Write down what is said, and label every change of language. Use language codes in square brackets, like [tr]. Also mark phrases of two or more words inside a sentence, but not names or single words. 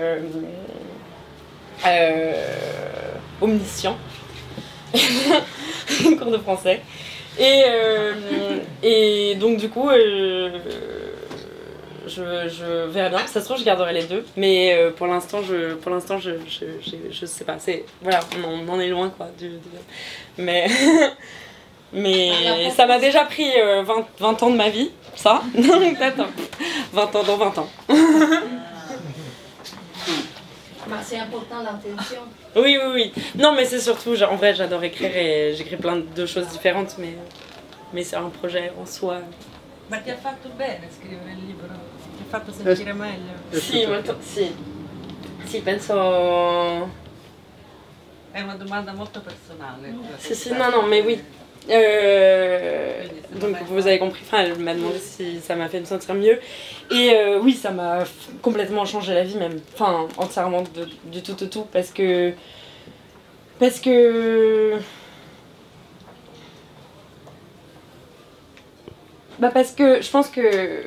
[fr] omniscient, cours de français, et donc du coup je verrai bien, ça se trouve je garderai les deux, mais pour l'instant je sais pas, voilà, on en est loin quoi, mais ça m'a déjà pris 20 ans de ma vie, ça, peut-être 20 ans dans 20 ans. C'est important l'intention. Oui. Non mais c'est surtout, en vrai j'adore écrire et j'écris plein de choses différentes, mais c'est un projet en soi. [it] Ma ti ha fatto bene scrivere il libro? Ti ha fatto sentire meglio? Sì, penso... È una domanda molto personale. Si, non, [fr] mais oui. Donc vous avez compris, elle m'a demandé si ça m'a fait me sentir mieux. Et oui, ça m'a complètement changé la vie même. Enfin, entièrement du tout au tout. Parce que je pense que...